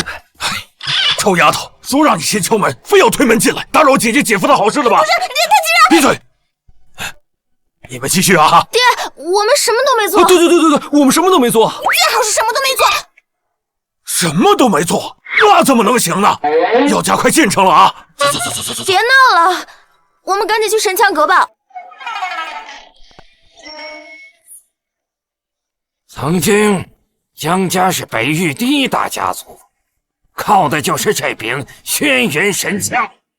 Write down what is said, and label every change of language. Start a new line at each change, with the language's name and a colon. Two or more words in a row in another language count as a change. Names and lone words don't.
Chinese: 臭丫頭，說讓你先敲門，非要推門進來，打擾姐姐姐夫的好事了吧？不是，你太閉嘴！你们繼續啊！爹，我們什麼都沒做。對，我們什麼都沒做。最好是什麼都沒做。什麼都沒做，那怎麼能行呢？要加快進程了啊！ 走。別鬧了，我們趕緊去神槍閣吧。曾經，江家是北域第一大家族，靠的就是這柄軒轅神槍。